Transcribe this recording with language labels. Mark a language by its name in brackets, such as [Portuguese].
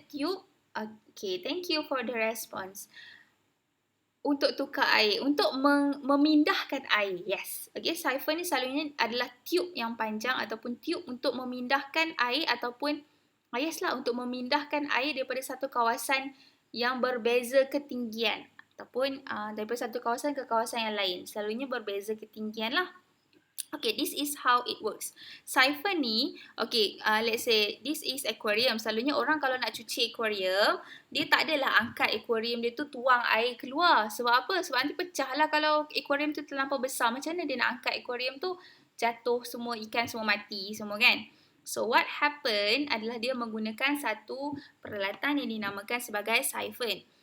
[English] Tube. Okay, thank you for the response. [Malay] Untuk tukar air, untuk memindahkan air. [English] Yes. [Malay] Okay, siphon ni selalunya adalah tube yang panjang ataupun tube untuk memindahkan air ataupun yes lah, untuk memindahkan air daripada satu kawasan yang berbeza ketinggian ataupun daripada satu kawasan ke kawasan yang lain. Selalunya berbeza ketinggian lah. [English] Okay, this is how it works. Siphon ni, okay, let's say this is aquarium. [Malay] Selalunya orang kalau nak cuci aquarium, dia tak adalah angkat aquarium dia tu tuang air keluar. Sebab apa? Sebab nanti pecah lah kalau aquarium tu terlampau besar. Macam mana dia nak angkat aquarium tu? Jatuh semua ikan, semua mati semua kan? [English] So what happen [Malay] adalah dia menggunakan satu peralatan yang dinamakan sebagai siphon.